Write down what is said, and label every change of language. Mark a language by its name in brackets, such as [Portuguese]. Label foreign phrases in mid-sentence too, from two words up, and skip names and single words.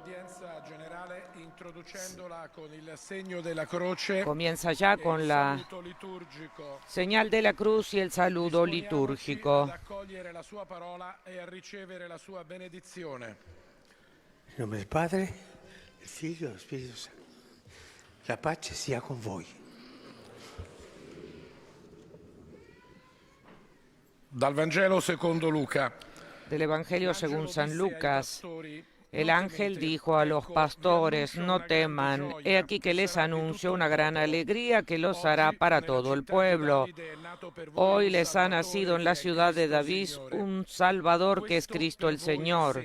[Spanish] comienza ya con la señal de la cruz y el saludo litúrgico. [Italian] In nome del Padre, del Figlio e dello Spirito Santo. La pace sia con voi. Dal Vangelo secondo Luca. [Spanish] Del Evangelio según San Lucas. El ángel dijo a los pastores: no teman, he aquí que les anuncio una gran alegría que los hará para todo el pueblo. Hoy les ha nacido en la ciudad de David un Salvador que es Cristo el Señor.